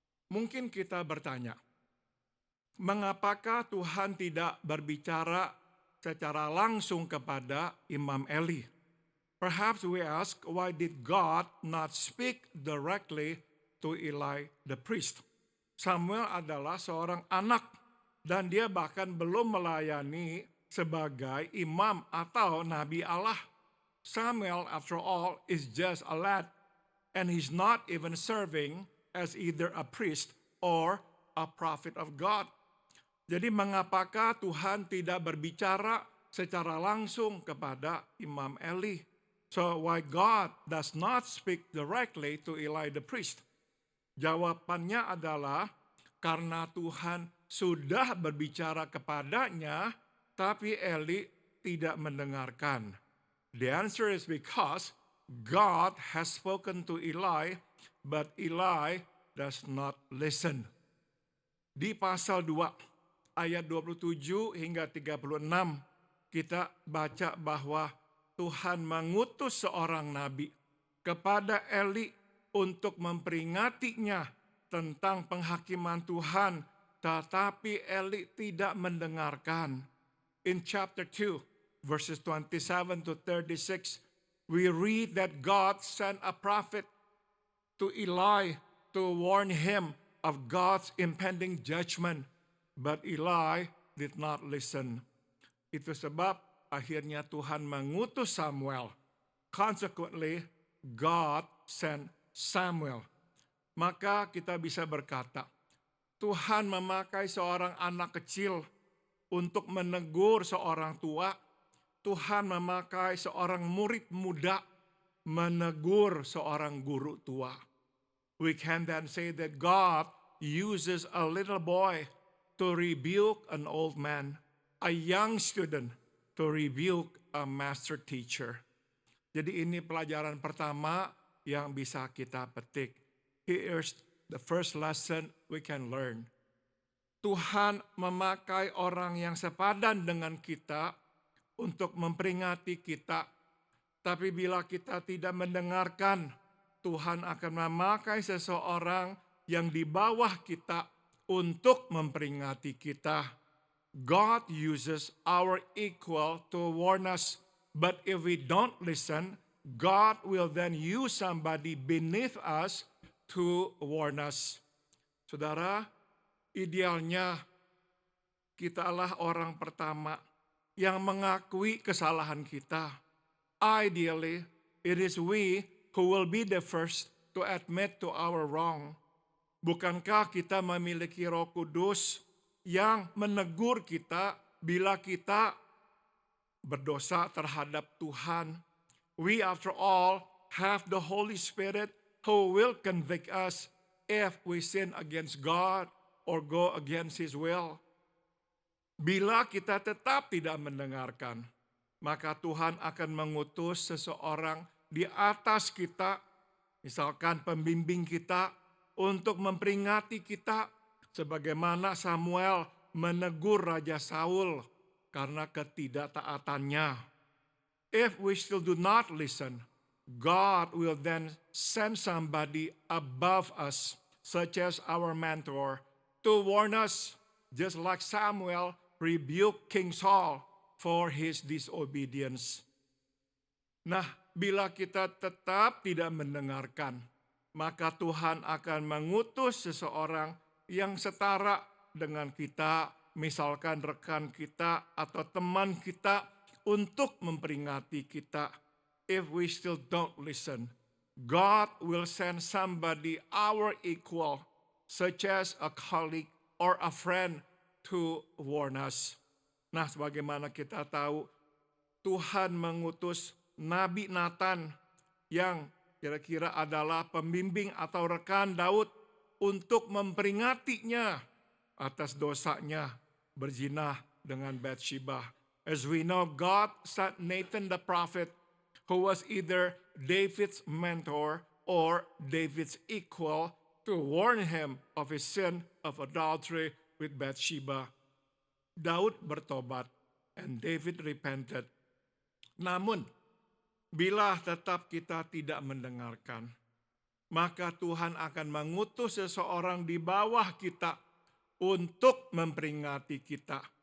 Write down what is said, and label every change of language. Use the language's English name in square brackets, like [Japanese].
[Indonesian] Mungkin kita bertanya, mengapakah Tuhan tidak berbicara secara langsung kepada Imam Eli? [English] Perhaps we ask, why did God not speak directly to Eli the priest? [Indonesian] Samuel adalah seorang anak dan dia bahkan belum melayani sebagai imam atau nabi Allah. [English] Samuel, after all, is just a lad and he's not even serving as either a priest or a prophet of God. [Indonesian] Jadi mengapakah Tuhan tidak berbicara secara langsung kepada Imam Eli? [English] So why God does not speak directly to Eli the priest? [Indonesian] Jawabannya adalah karena Tuhan sudah berbicara kepadanya, tapi Eli tidak mendengarkan. [English] The answer is because God has spoken to Eli, but Eli does not listen. [Indonesian] Di pasal 2, ayat 27 hingga 36, kita baca bahwa Tuhan mengutus seorang nabi kepada Eli untuk memperingatinya tentang penghakiman Tuhan, tetapi Eli tidak mendengarkan. [English] In chapter 2, verses 27 to 36, we read that God sent a prophet to Eli to warn him of God's impending judgment, but Eli did not listen. [Indonesian] Itu sebab akhirnya Tuhan mengutus Samuel. [English] Consequently, God sent Samuel. [Indonesian] Maka kita bisa berkata, Tuhan memakai seorang anak kecil untuk menegur seorang tua. Tuhan memakai seorang murid muda menegur seorang guru tua. [English] We can then say that God uses a little boy to rebuke an old man, a young student to rebuke a master teacher. [Indonesian] Jadi ini pelajaran pertama yang bisa kita petik. [English] Here's the first lesson we can learn. [Indonesian] Tuhan memakai orang yang sepadan dengan kita untuk memperingati kita. Tapi bila kita tidak mendengarkan, Tuhan akan memakai seseorang yang di bawah kita untuk memperingati kita. [English] God uses our equal to warn us. But if we don't listen, God will then use somebody beneath us to warn us. [Indonesian] Saudara, idealnya kitalah orang pertama yang mengakui kesalahan kita. [English] Ideally, it is we who will be the first to admit to our wrong. [Indonesian] Bukankah kita memiliki Roh Kudus yang menegur kita bila kita berdosa terhadap Tuhan? [English] We after all have the Holy Spirit who will convict us if we sin against God or go against His will. [Indonesian] Bila kita tetap tidak mendengarkan, maka Tuhan akan mengutus seseorang di atas kita, misalkan pembimbing kita, untuk memperingati kita, sebagaimana Samuel menegur Raja Saul karena ketidaktaatannya. [English] If we still do not listen, God will then send somebody above us, such as our mentor, to warn us, just like Samuel rebuked King Saul for his disobedience. [Indonesian] Nah, bila kita tetap tidak mendengarkan, maka Tuhan akan mengutus seseorang yang setara dengan kita, misalkan rekan kita atau teman kita, untuk memperingati kita. [English] If we still don't listen, God will send somebody our equal, such as a colleague or a friend, to warn us. [Indonesian] Nah, sebagaimana kita tahu, Tuhan mengutus Nabi Nathan yang kira-kira adalah pembimbing atau rekan Daud untuk memperingatinya atas dosanya berzina dengan Bathsheba. [English] As we know, God sent Nathan the prophet, who was either David's mentor or David's equal, to warn him of his sin of adultery with Bathsheba. [Indonesian] Daud bertobat [English] and David repented. [Indonesian] Namun, bila tetap kita tidak mendengarkan, maka Tuhan akan mengutus seseorang di bawah kita untuk memperingati kita.